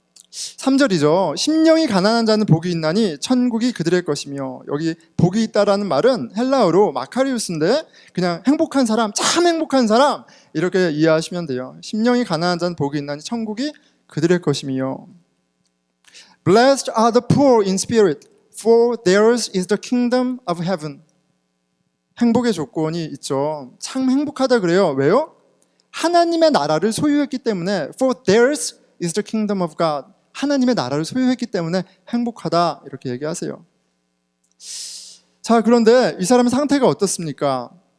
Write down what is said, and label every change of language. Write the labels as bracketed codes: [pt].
[ko] 3절이죠. 심령이 가난한 자는 복이 있나니 천국이 그들의 것이며, 여기 복이 있다라는 말은 헬라어로 마카리우스인데 그냥 행복한 사람, 참 행복한 사람 이렇게 이해하시면 돼요. 심령이 가난한 자는 복이 있나니 천국이 그들의 것이며. [en] Blessed are the poor in spirit, for theirs is the kingdom of heaven. [ko] 행복의 조건이 있죠. 참 행복하다 그래요. 왜요? 하나님의 나라를 소유했기 때문에 [en] for theirs is the kingdom of God. [ko] 하나님의 나라를 소유했기 때문에 행복하다 이렇게 얘기하세요. 자, 그런데 이 사람의 상태가 어떻습니까?